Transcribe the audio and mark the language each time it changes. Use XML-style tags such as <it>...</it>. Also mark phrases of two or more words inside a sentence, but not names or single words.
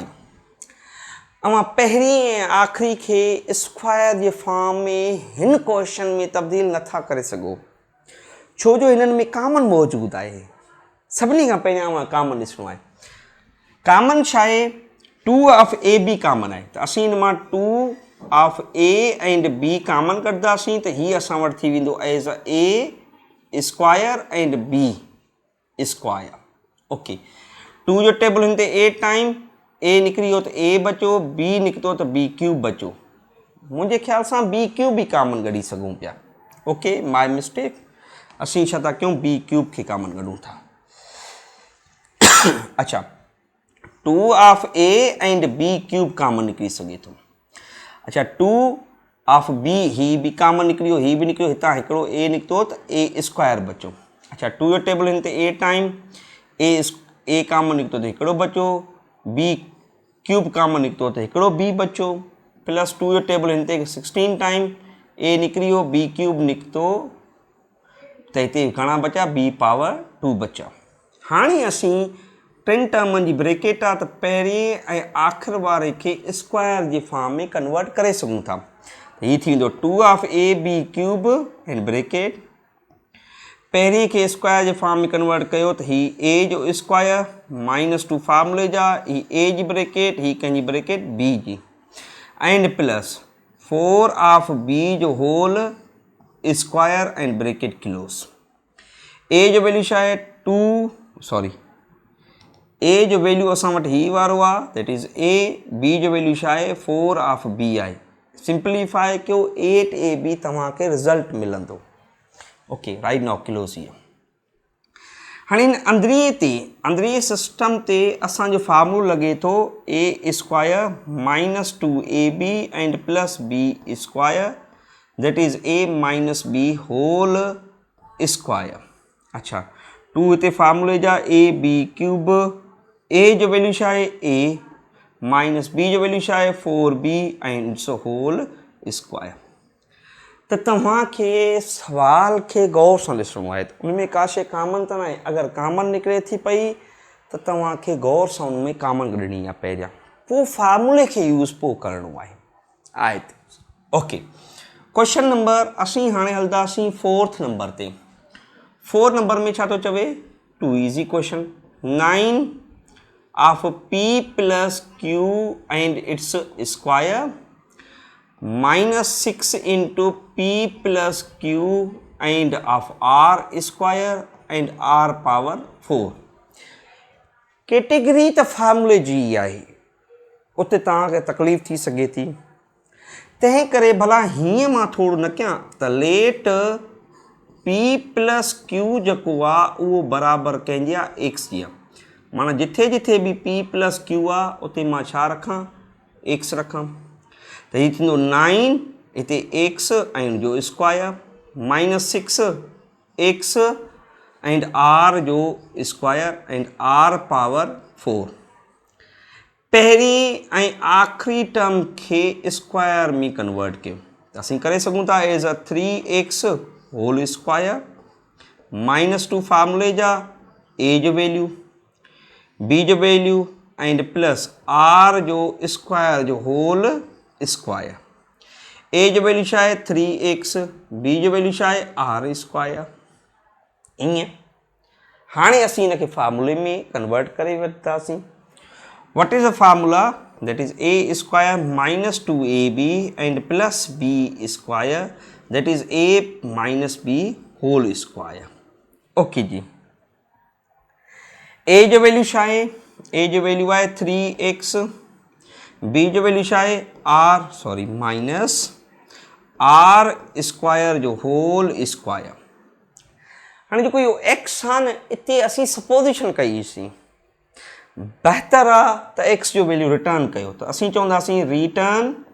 <sd>अवां पहिरीं ऐं आख़िरी खे स्क्वायर जे फॉर्म में हिन क्वेश्चन में तब्दील नथा करे सघो छो जो हिननि में कामन मौजूदु आहे। सभिनी खां पहिरियां अवां कामन ॾिसणो आहे। कामन छा आहे 2</sd> <en>of a b</en> <sd>कामन आहे त असीं हिन मां 2</sd> <en>of a and b</en> <sd>कामन कढंदासीं त हीअ असां वटि थी वेंदो</sd> <en>as a a square and b square.</en> <sd>ओके 2 जो टेबल हिन ते 8</sd> <en>time a</en> <sd>निकिरी वियो त ए बचो बी निकितो त</sd> <en>b cube</en> <sd>बचो। मुंहिंजे ख़्याल सां</sd> <en>b cube</en> <sd>बि कामन कढी सघूं पिया।</sd> <en>okay my mistake</en> <sd>असीं छा था कयूं</sd> <en>b cube</en> <sd>खे कामन कढूं था। अच्छा 2</sd> <en>of a and b cube</en> <sd>कामन निकिरी सघे थो। अच्छा 2</sd> <en>of b</en> <sd>ही बि कामन निकिरी वियो ही बि निकिरियो हितां हिकिड़ो ए निकितो त</sd> <en>a square</en> <sd>बचो। अच्छा 2 जो टेबल हिन ते 8</sd> <en>time a</en> <sd>कामन निकितो त हिकिड़ो बचो</sd> <en>b cube</en> <sd>कामन निकितो त हिकिड़ो बी बचो प्लस 2 जो टेबल हिन ते 16</sd> <en>time a</en> <sd>निकिरी वियो</sd> <en>b cube</en> <sd>निकितो त हिते घणा बचा</sd> <en>b power 2</en> <sd>बचा। हाणे असीं टिनि टर्मनि जी ब्रैकेट आहे त पहिरीं ऐं आख़िर वारे खे स्क्वायर जी फॉर्म में कन्वर्ट करे सघूं था। हीअ थी वेंदो 2</sd> <en>of a b cube and bracket</en> <sd>पहिरीं खे स्क्वायर जे फॉर्म में कन्वर्ट कयो त ही ए जो स्क्वायर -2 फार्मूले जा ही ए जी ब्रैकेट ही कंहिंजी ब्रैकेट बी जी एंड</sd> <en>plus 4 of b</en> <sd>जो</sd> <en>whole square and bracket close.</en> <sd>ए जो वैल्यू छा आहे 2 ए जो वैल्यू असां वटि ही वारो आहे</sd> <en>that is a</en> <sd>बी जो वैल्यू छा आहे</sd> <en>4 of b</en> <sd>आहे। सिंप्लीफाई कयो 8ab तव्हांखे रिज़ल्ट मिलंदो।</sd> <en>okay right now close here.</en> <sd>हाणे हिन अंदरीं सिस्टम ते असांजो फार्मूलो लॻे थो</sd> <en>a square -2ab and plus b square that is a minus b whole square.</en> <sd>अच्छा 2 हिते फार्मूले जा</sd> <en>a b cube</en> <sd>ए जो वैल्यू छा आहे</sd> <en>a minus b</en> <sd>जो वैल्यू छा आहे 4b</sd> <en>and its whole square.</en> <sd>त तव्हांखे सवाल खे गौर सां ॾिसणो आहे त उन में का शइ कामन त न आहे। अगरि कामन निकिरे थी पई त तव्हांखे गौर सां उन में कामन कढणी आहे पहिरियां पोइ फार्मूले खे यूज़ पोइ करिणो आहे</sd> <en>okay question number</en> <sd>असीं हाणे हलंदासीं 4th नंबर ते। 4 नंबर में छा तो चवे</sd> <en>too easy question 9 of p plus q and its square -6 into p plus q and of r square and r power 4 category</en> <sd>त फार्मूले जी आहे उते तव्हांखे तकलीफ़ थी सघे थी तंहिं करे भला हीअं मां थोरो न कयां त</sd> <en>let p plus q</en> <sd>जेको आहे उहो बराबरि कंहिंजी आहे x जी आहे माना जिथे जिथे बि</sd> <en>p plus q</en> <sd>आहे उते मां छा रखां x रखां त हीअ थींदो 9 हिते x ऐं हुनजो स्क्वायर -6 x एंड r जो स्क्वायर</sd> <en>and r power 4</en> <sd>पहिरीं ऐं आख़िरी टर्म खे स्क्वायर में कन्वर्ट कयो त असीं करे सघूं था एज़</sd> <en>a 3x whole square</en> <sd>-2 फार्मूले जा a जो वैल्यू b जो वैल्यू</sd> <en>and plus r</en> <sd>जो स्क्वायर जो</sd> <en>whole square</en> <sd>a जो वैल्यू छा आहे 3x b जो वैल्यू छा आहे r स्क्वायर ईअं हाणे असीं हिनखे फार्मूले में कन्वर्ट करे वरितासीं</sd> <en>What is the formula? That is a square minus 2ab and plus b square that is a minus b whole square.</en> <sd>Okay जी a जो वैल्यू छा आहे a जो वैल्यू आहे 3x b जो वैल्यू छा आहे r</sd> <en>minus r square</en> <sd>जो</sd> <en>whole square</en> <sd>हाणे जेको इहो x आहे न इते असीं सपोजिशन कईसीं बहितर आहे त x जो वैल्यू रिटर्न कयो त असीं चवंदासीं रिटर्न</sd>